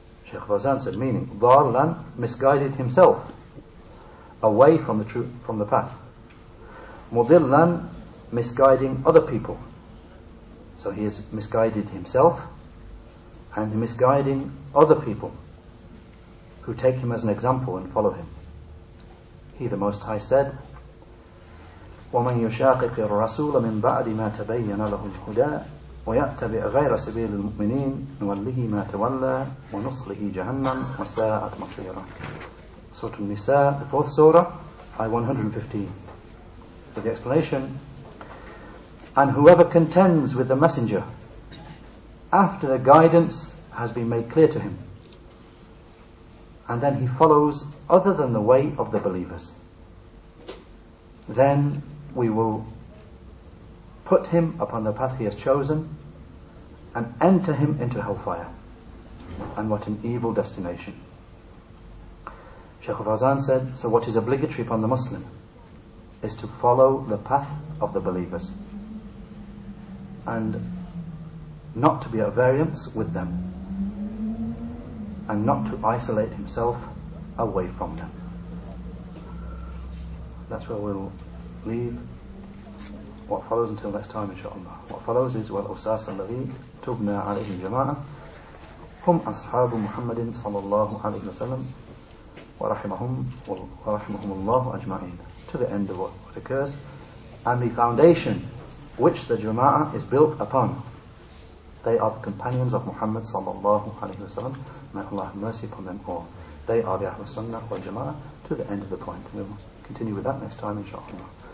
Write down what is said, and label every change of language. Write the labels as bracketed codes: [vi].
[en] Shaykh Fawzan said, meaning, ضَالًّا, misguided himself away from the truth, from the path. Mudillan, misguiding other people. So he is misguided himself and misguiding other people who take him as an example and follow him. He, the Most High, said, [ar] وَمَنْ يُشَاقِقِ الرَّسُولَ مِنْ بَعْدِ مَا تَبَيَّنَ لَهُ الْهُدَى وَيَأْتَبِعْ غَيْرَ سَبِيلِ الْمُؤْمِنِينَ نُوَلِّهِ مَا تَوَلَّى وَنُصْلِهِ جَهَنَّمَ وَسَاءَتْ مَصِيرًا. [en] Surah An-Nisa, the 4th surah, ayah 115. For the explanation, and whoever contends with the messenger after the guidance has been made clear to him, and then he follows other than the way of the believers, then we will put him upon the path he has chosen and enter him into hellfire. And what an evil destination. Shaykh al-Fawzaan said, so what is obligatory upon the Muslim is to follow the path of the believers and not to be at variance with them, and not to isolate himself away from them. That's where we'll leave. What follows until next time, inshaAllah. What follows is [ar] وَالْأُسَاسَ الَّذِي تُبْنَى عَلَيْهِ الْجَمَاعَةِ هُمْ أَصْحَابُ مُحَمَّدٍ صَلَّى اللَّهُ عَلَيْهِ وَسَلَّمَ وَرَحِمَهُمُ اللَّهُ أَجْمَعِينَ, [en] to the end of what occurs. And the foundation which the Jama'ah is built upon, they are the companions of Muhammad sallallahu alayhi wasallam. May Allah have mercy upon them all. They are the al-Sunnah wal Jama'ah, to the end of the point. We'll continue with that next time, inshaAllah.